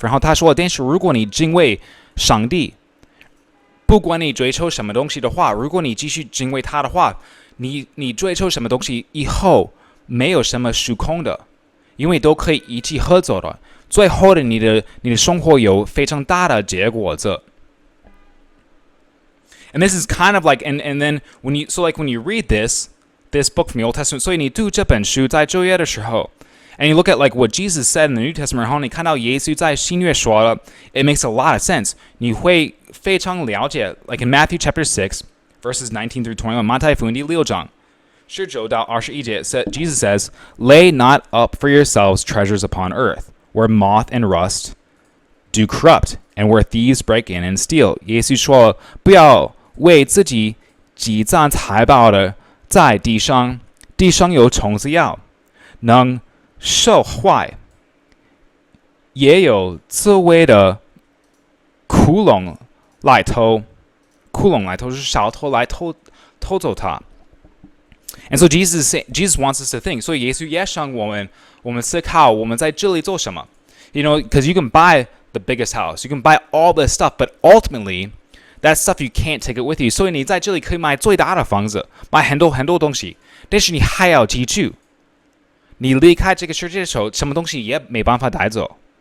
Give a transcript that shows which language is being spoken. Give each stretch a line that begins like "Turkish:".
Chinese: 然后他说，但是如果你敬畏上帝，不管你追求什么东西的话，如果你继续敬畏他的话，你追求什么东西以后没有什么虚空的，因为都可以一起合作的。最后的你的生活有非常大的结果子。
English: And this is kind of like, and then when you read this book from the Old Testament,
Chinese: 所以你读这本书在旧约的时候
English: and you look at like what Jesus said in the New Testament,
Chinese: 然后你看到耶稣在新约说了
English: it makes a lot of sense.
Chinese: 你会非常了解
English: like in Matthew chapter 6, verses 19 through 21,
Chinese: 马太福音第6章19到21节
English: Jesus says, lay not up for yourselves treasures upon earth, where moth and rust do corrupt, and where thieves break in and steal.
Chinese: 耶稣说，不要为自己积攒财宝的在地上，地上有虫子咬，能受坏，也有刺猬的窟窿来偷，窟窿来偷是小偷来偷走它。
English: And so Jesus wants us to think.
Chinese: 所以耶稣也想我们思考我们在这里做什么。
English: Because you can buy the biggest house, you can buy all this stuff, but ultimately, that stuff you can't take it with you.
Chinese: 所以你在这里可以买最大的房子，买很多很多东西，但是你还要记住，你离开这个世界的时候，什么东西也没办法带走。